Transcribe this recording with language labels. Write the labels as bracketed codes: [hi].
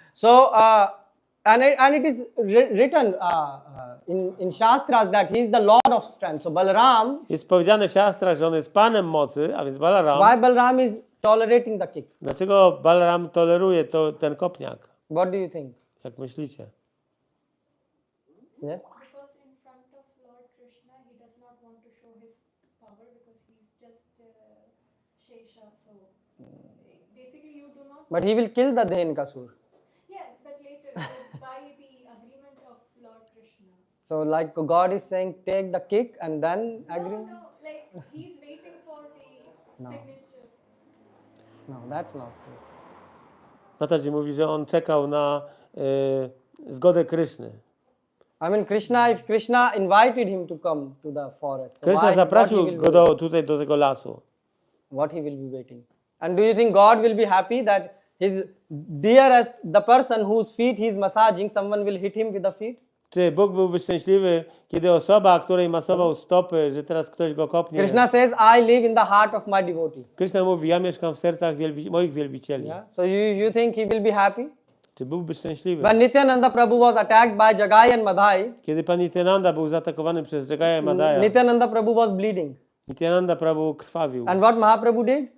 [en] So and it is written in Shastras that he is the Lord of strength. So Balaram, [pl] Jest powiedziane w siastrach, że on jest panem mocy, a więc Balaram. [en] why Balaram is tolerating the kick? [pl] Dlaczego Balaram toleruje ten kopniak? [en] What do you think? [pl] Jak myślicie? [en] Yes. Because in front of Lord Krishna, he does not want to show his power because he's just Shesha. So basically, you do not. But he will kill the Dhenkasur. Yeah, but later by the agreement of Lord Krishna. So like God is saying, take the kick and then agree. No, like he's waiting for the No. signature. No, that's not true. [pl] Mataji mówi, że on czekał na zgodę Kryszny. [en] I mean, if Krishna invited him to come to the forest, so [pl] Kryszna [en] what he [pl] zaprosił [en] will [pl] go tutaj do tego lasu. [en] what he will be waiting. And do you think God will be happy that his dearest, the person whose feet he is massaging, someone will hit him with the feet? [pl] Czy Bóg byłby szczęśliwy, kiedy osoba, której masował stopy, że teraz ktoś go kopnie? [en] Krishna says, I live in the heart of my devotee. [pl] Kryszna mówi, ja mieszkam w sercach moich wielbicieli. [en] Yeah. So you think he will be happy? [pl] Czy byłby szczęśliwy? [en] When Nityananda Prabhu was attacked by Jagai and Madhai, [pl] Kiedy pan Nityananda był zaatakowany przez Jagaya Madhaya, [en] Nityananda Prabhu was bleeding. [pl] Nityananda Prabhu krwawił. [en] And what Mahaprabhu did?